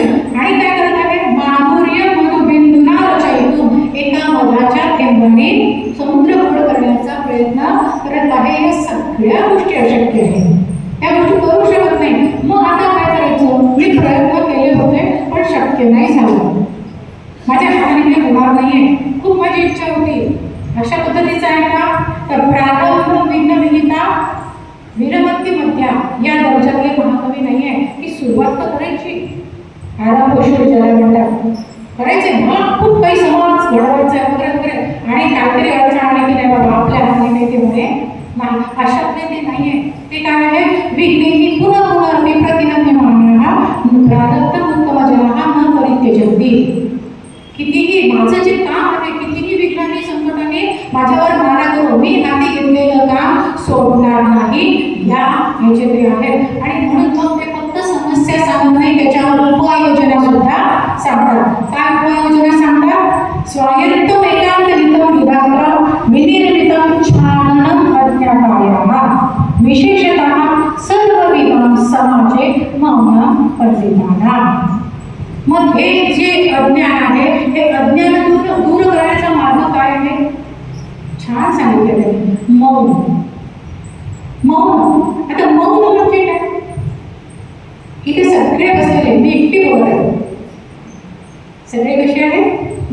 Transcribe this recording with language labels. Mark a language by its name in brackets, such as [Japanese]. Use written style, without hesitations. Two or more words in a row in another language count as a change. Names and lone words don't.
[Marathi] आणि काय करत आहे, [Sanskrit] माधुर्य मधुबिंदुना रचयितुं, [Marathi] एका मधाच्या थेंबाने समुद्र गोड करण्याचा प्रयत्न करत आहे. या सगळ्या गोष्टी अशक्य आहेत, त्या गोष्टी करू शकत नाही. मग आता काय करायचं, मी प्रयत्न केले होते पण शक्य नाही झालं, माझ्या हाताने हे होणार नाहीये, खूप माझी इच्छा होती. अशा पद्धतीचं आहे का, तर [Sanskrit] प्रारंभ विघ्न विहिता विरमती मध्या [Marathi] या दर्जातले महाकवी नाही आहे की सुरुवात तर करायची, आरंभ ज्याला म्हणतात, करायचे, मग खूप काही समाज घडवायचं आहे वगैरे वगैरे, आणि काहीतरी अडचण आली की नाही बाबा आपल्या हाताने नाही ते म्हणे नाही, अशातले ते नाही आहे. ते काय आहे, [Sanskrit] विघ्नेही पुन्हा पुनर्विप्रतिनंदनमानः प्रारब्धं उत्तमजनाः न परित्यजन्ति. [Marathi] कितीही माझं जे काम आहे, कितीही विघ्नांनी संकटाने माझ्यावर मारा करू, मी हाती घेतलेलं काम सोडणार नाही, या ह्याचे ते आहेत. आणि म्हणून मग ते फक्त समस्या सांगत नाही, त्याच्यावर उपाययोजना सुद्धा सांगतात. काय उपाययोजना सांगतात? [Sanskrit] स्वायत्त एकांतरितम विभागम विनिर्मितम छाननम अज्ञातायाः विशेषतः सर्वविधान समाजे मौनम पंडितानां. [Marathi] मग हे जे अज्ञान आहे, हे अज्ञान दूर करण्याचा मार्ग काय आहे? छान सांगितलेलं आहे, मौन. मौन. आता मौन म्हणजे काय? इथे सगळे बसलेले, मी एकटी बोलत आहे, सगळे कसे आहेत?